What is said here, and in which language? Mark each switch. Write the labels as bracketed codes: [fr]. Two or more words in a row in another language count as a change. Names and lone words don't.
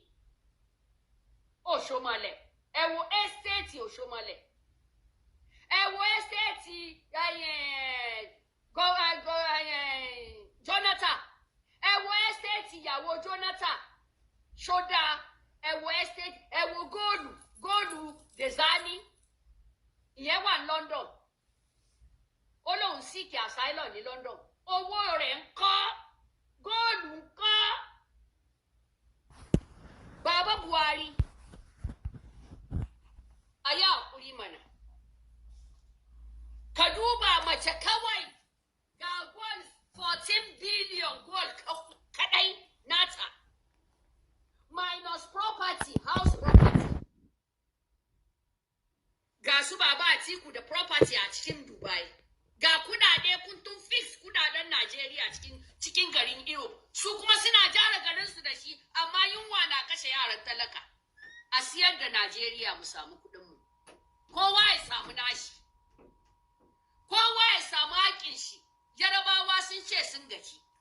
[yo] Òṣòmọ̀lẹ̀ ẹ wo ẹ́stéètì Òṣòmọ̀lẹ̀ ẹ wo ẹ́stéètì Jonathan ẹ wo ẹ́stéètì ìyàwó Jonathan ṣódà ẹ wo ẹ́stéètì ẹ wo góòlù Dezani ìyẹn wà ní London ó lóun síkì asylum ní London owó rẹ̀ ń kọ́ góòlù ń kọ́ [ha] bàbá Buhari a yi hakuri mana ka duba mace kawai ga gold 14 billion gold kadai nata [en] minus property house property [ha] ga su baba Atiku da property a cikin Dubai ga kudade kuntun fix kudaden Najeriya cikin garin Europe su kuma suna jara garin su da shi amma yunwa na kashe yaran talaka a siyar da Najeriya mu samu kudin mu kowa ya samu nashi kowa ya samu haƙin shi Yarabawa sun ce sun gaji